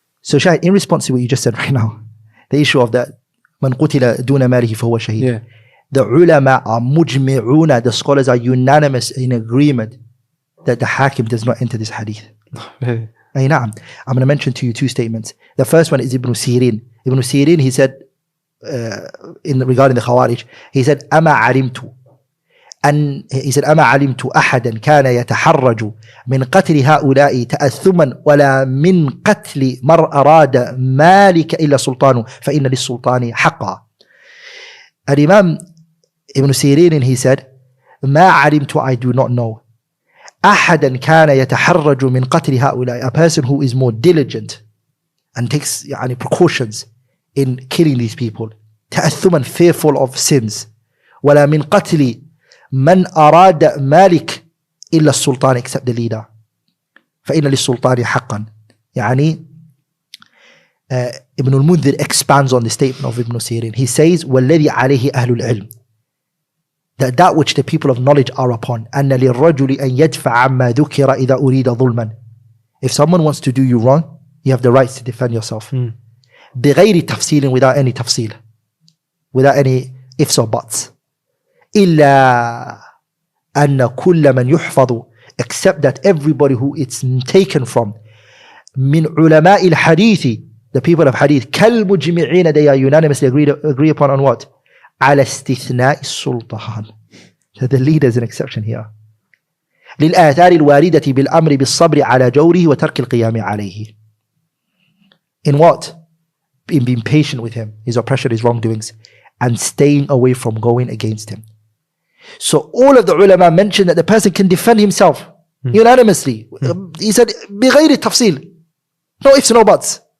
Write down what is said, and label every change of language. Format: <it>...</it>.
<en>So Shaykh, in response to what you just said right now, the issue of that,</en> <ar>man qutila duna malihi fahuwa shaheed.</ar> <en>Yeah. The ulama are mujmi'una, the scholars are unanimous in agreement that the hakim does not enter this hadith. Really? I'm going to mention to you two statements. The first one is Ibn Sirin. Ibn Sirin, he said,</en> <ar>regarding the Khawarij, he said, أما علمت أحدا كان يتحرج من قتل هؤلاء تأثما ولا من قتل من أراد مالك إلا سلطانه فإن للسلطان حقا.</ar> <en>Al-Imam Ibn Sirin, he said,</en> <ar>ما علمت,</ar> <en>I do not know,</en> <ar>أحدا كان يتحرج من قتل هؤلاء,</ar> <en>a person who is more diligent and takes precautions in killing these people,</en> <ar>تأثما,</ar> <en>fearful of sins,</en> <ar>ولا من قتل من أراد مالك إلا السلطان,</ar> <en>except the leader,</en> <ar>فإن للسلطان حقا.</ar> <en>Ibn al-Mundhir expands on the statement of Ibn Sirin. He says,</en> <ar>وَالَّذِي عَلَيْهِ أَهْلُ الْعِلْمِ,</ar> <en>that which the people of knowledge are upon,</en> <ar>أَنَّ لِلرَّجُلِ أَنْ يَدْفَعَ عَمَّا ذُكِرَ إِذَا أُرِيدَ ظُلْمًا.</ar> <en>If someone wants to do you wrong, you have the right to defend yourself.</en> <ar>بِغَيْرِ تَفْصِيلٍ,</ar> <en>without any tafsil, without any ifs or buts.</en> <ar>إِلَّا أَنَّ كُلَّ مَنْ يُحْفَظُ,</ar> <en>except that everybody who it's taken from,</en> <ar>مِنْ عُلَمَاءِ الْحَدِيثِ,</ar> <en>the people of hadith,</en> <ar>كَالْمُجْمِعِينَ,</ar> <en>they are unanimously agree upon on what?</en> <ar>على استثناء السلطان.</ar> <en>So the leader is an exception here.</en> <ar>للآثار الواردة بالأمر بالصبر على جوره وترك القيام عليه.</ar> <en>In what? In being patient with him, his oppression, his wrongdoings, and staying away from going against him. So all of the ulama mentioned that the person can defend himself unanimously. He said,</en> <ar>بغير التفصيل,</ar> <en>no ifs, no buts.</en>